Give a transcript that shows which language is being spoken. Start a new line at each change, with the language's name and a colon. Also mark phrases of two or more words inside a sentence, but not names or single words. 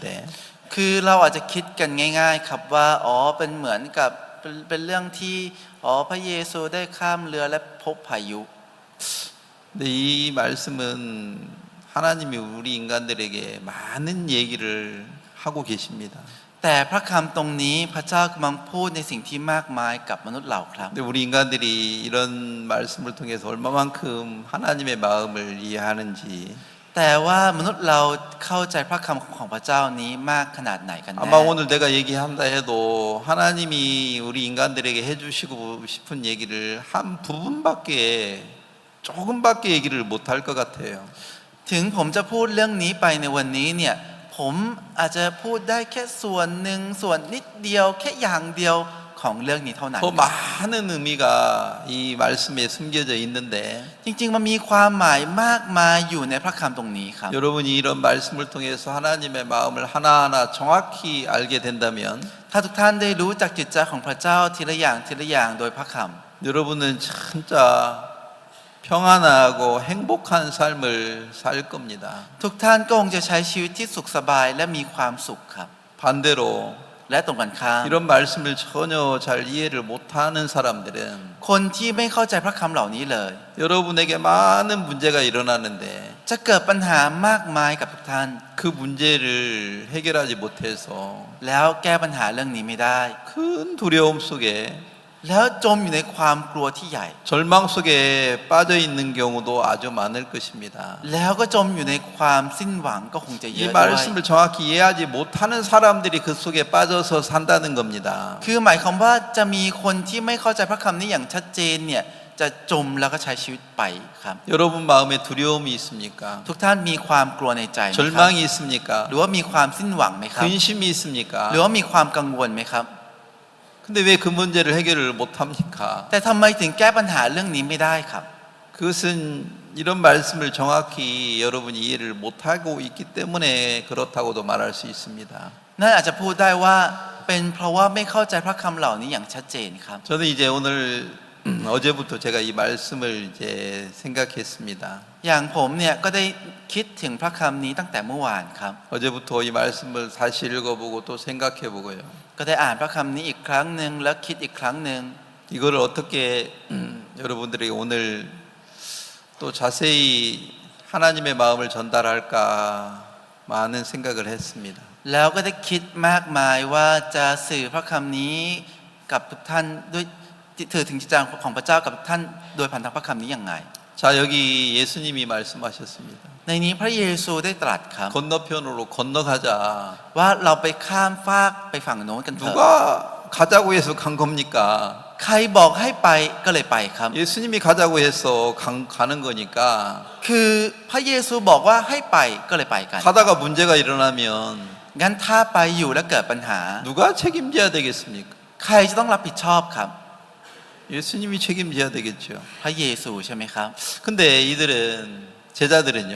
Thai: คือเราอาจจะคิดกันง่ายๆครับว่าอ๋อเป็นเหมือนกับเป็นเรื่องที่อ๋อพระเยซูได้ข้ามเรือและพบพายุ
Korean: 근데 이 말씀은 하나님이 우리 인간들에게 많은 얘기를 하고 계십니다.
Thai: แต่พระคำตรงนี้พระเจ้ากำลังพูดในสิ่งที่มากมายกับมนุษย์เราครับ
Korean: 근데 우리 인간들이 이런 말씀을 통해서 얼마만큼 하나님의 마음을 이해하는지
Thai: แต่ว่ามนุษย์เราเข้าใจพระคำของพระเจ้านี้มากขนาดไหนกันแน่
Korean: 아마 오늘 내가 얘기한다 해도 하나님이 우리 인간들에게 해주시고 싶은 얘기를 한 부분밖에 조금밖에 얘기를 못할 것 같아요.
Thai: ถึงผมจะพูดเรื่องนี้ไปในวันนี้เนี่ยผมอาจจะพูดได้แค่ส่วนหนึ่งส่วนนิดเดียวแค่อย่างเดียวของเรื่องนี้เท่านั้น
Korean: 더 많은 의미가 이 말씀에 숨겨져 있는데
Thai: จริงๆมันมีความหมายมากมายอยู่ในพระคำตรงนี้ครับ
Korean: 여러분이 이런 말씀을 통해서 하나님의 마음을 하나하나 정확히 알게 된다면
Thai: ถ้าทุกท่านได้รู้จักจิตใจของพระเจ้าทีละอย่างทีละอย่างโดยพระค
Korean: 여러분은 진짜 평안하고 행복한 삶을 살 겁니다.
Thai: ำทุกท่านก็คงจะใช้ชีวิตที่สุขสบายและมีความสุขครับ
Korean: 반대로
Thai: และตรงกันข้าม
Korean: 이런 말씀을 전혀 잘 이해를 못하는 사람들은
Thai: คนที่ไม่เข้าใจพระคำเหล่านี้เลย
Korean: 여러분에게 많은 문제가 일어나는데
Thai: จะเกิดปัญหามากมายกับทุกท่าน
Korean: 그 문제를 해결하지 못해서
Thai: แล้วแก้ปัญหาเรื่องนี้ไม่ได้
Korean: 큰 두려움 속에
Thai: แล้วจมอยู่ในความกลัวที่ใหญ่
Korean: 절망 속에 빠져 있는 경우도 아주 많을 것입니다.
Thai: แล้วก็จมอยู่ในความสิ้นหวังก็คงจะเย
Korean: 이
Thai: อะด้วย
Korean: 말씀을 정확히 이해하지 못하는 사람들이 그 속에 빠져서 산다는 겁니다.
Thai: คือหมายความว่าจะมีคนที่ไม่เข้าใจพระคำนี้อย่างชัดเจนเนี่ยจะจมแล้วก็ใช้ชีวิตไปครับ
Korean: 여러분 마음에 두려움이 있습니까?
Thai: ทุกท่านมีความกลัวในใจไหมครับ
Korean: 절망이 있습니까?
Thai: หรือว่ามีความสิ้นหวังไหมครับ
Korean: 근심이
Thai: หรือ
Korean: 있습니까?
Thai: ว่ามีความกังวลไหมครับ
Korean: 근데 왜 그 문제를 해결을 못합니까?
Thai: แต่ทำไมถึงแก้ปัญหาเรื่องนี้ไม่ได้ครับ
Korean: 그것은 이런 말씀을 정확히 여러분이 이해를 못하고 있기 때문에 그렇다고도 말할 수 있습니다.
Thai: นั่นอาจจะพูดได้ว่าเป็นเพราะว่าไม่เข้าใจพระคำเหล่านี้อย่างชัดเจนครับ
Korean: 저는 이제 오늘 어제부터 제가 이 말씀을 이제 생각했습니다.
Thai: อย่างผมเนี่ยก็ได้คิดถึงพระคำนี้ตั้งแต่เมื่อวานครับ
Korean: 어제부터 이 말씀을 다시 읽어보고 또 생각해보고요.
Thai: ก็ได้อ่านพระคำนี้อีกครั้งหนึ่งแล้วคิดอีกครั้งหนึ่ง
Korean: 이거를 어떻게 여러분들에게 오늘 또 자세히 하나님의 마음을 전달할까 많은 생각을 했습니다.
Thai: แล้วก็ได้คิดมากมายว่าจะสื่อพระคำนี้กับทุกท่านด้วยถือถึงจิตใจของพระเจ้ากับทุกท่านโดยผ่านทางพระคำนี้อย่างไร
Korean: 자, 여기 예수님이 말씀하셨습니다.
Thai: ในนี้พระเยซูได้ตรัสครับ
Korean: 건너편으로 건너가자.
Thai: ว่าเราไปข้ามฟากไปฝั่งโน้นกันเถอะ
Korean: 누가 가자고 해서 간 겁니까?
Thai: ใครบอกให้ไปก็เลยไปครับ
Korean: 예수님이 가자고 해서 가는 거니까
Thai: คือพระเยซูบอกว่าให้ไปก็เลยไปกัน
Korean: 가다가 문제가 일어나면
Thai: งั้นถ้าไปอยู่แล้วเกิดปัญหา
Korean: 누가 책임져야 되겠습니까?
Thai: ใครจะต้องรับผิดชอบครับ
Korean: 예수님이 책임져야 되겠죠.
Thai: พระเยซูใช่ไหมครับ
Korean: 근데 이들은 제자들은요.